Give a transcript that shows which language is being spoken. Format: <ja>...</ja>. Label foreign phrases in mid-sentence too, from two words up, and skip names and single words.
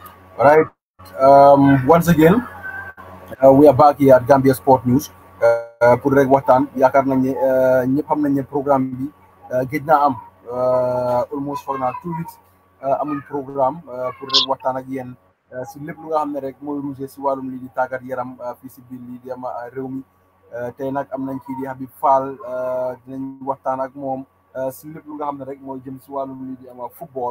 <en>All right. Once again, we are back here at Gambia Sport News</en> <wo>pour rek waxtaan yaakaar nañ ne ñëpp xam nañ ne programme bi gëj naa am almost foog naa 2 weeks amuñ programme pour rek waxtaan ak yéen si lépp lu nga xam ne rek mooy ruusee si wàllum lii di tàggat yaram fii si biir lii di ama réew mi tey nag am nañ kii di Habib Fall dinañ waxtaan ak moom si lépp lu nga xam ne rek mooy jëm si wàllum lii di ama football.</wo>